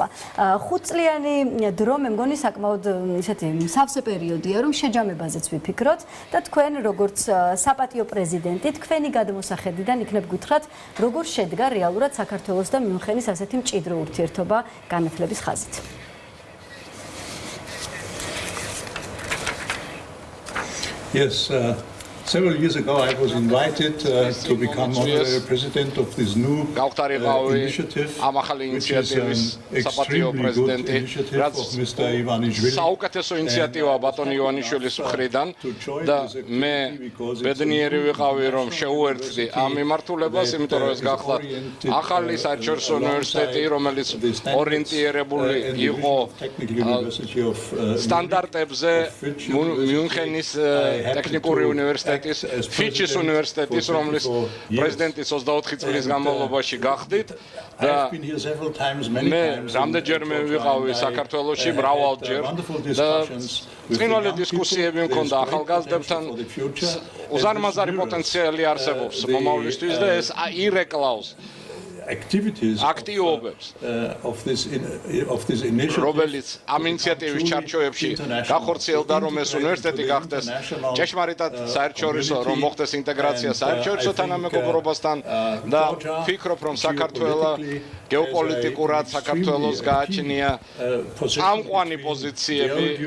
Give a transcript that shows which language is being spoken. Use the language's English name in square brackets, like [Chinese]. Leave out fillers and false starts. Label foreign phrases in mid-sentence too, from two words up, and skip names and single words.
[Georgian] 5 წლიანი დრო მე მგონი საკმაოდ ისეთი სავსე პერიოდია, რომ შეჯამებაზეც ვიფიქროთ და თქვენ როგორც საპატიო პრეზიდენტი თქვენი გადმოსახედიდან იქნებ გითხრათ, როგორ შედგა რეალურად საქართველოს და მიუნხენის ასეთი მჭიდრო ურთიერთობა განათლების ხაზით. [English] Yes, several years ago I was invited to become honorary president of this new initiative, which is an extremely good initiative of Mr. Ivanishvili. [Georgian] საუკეთესო ინიციატივა ბატონ ივანიშვილის მხრიდან და მე ბედნიერი ვიყავი რომ შეუერთდი ამ მიმართულებას, იმიტომ რომ ეს გახლავთ ახალი საერთაშორისო უნივერსიტეტი, რომელიც ორიენტირებული იყო სტანდარტებზე მიუნხენის ტექნიკური უნივერსიტეტი ფიჩის უნივერსიტეტის, რომლის პრეზიდენტის 24 წლის განმავლობაში გახდით და მე რამდენჯერმე ვიყავი საქართველოში მრავალჯერ და წინვალე დისკუსიები მქონდა ახალგაზრდებთან. უზარმაზარი პოტენციალი არსებობს მომავლისთვის და ეს ირეკლავს [English] activities of this initiative, [Georgian] რომელიც ამ ინიციატივის ჩარჩოებში გახორციელდა, რომ ეს უნივერსიტეტი გახდეს ჭეშმარიტად საერთაშორისო, რომ მოხდეს ინტეგრაცია საერთაშორისო თანამეგობრობასთან და ვფიქრობ, რომ საქართველოს გეოპოლიტიკურად საქართველოს გააჩნია წამყვანი პოზიციები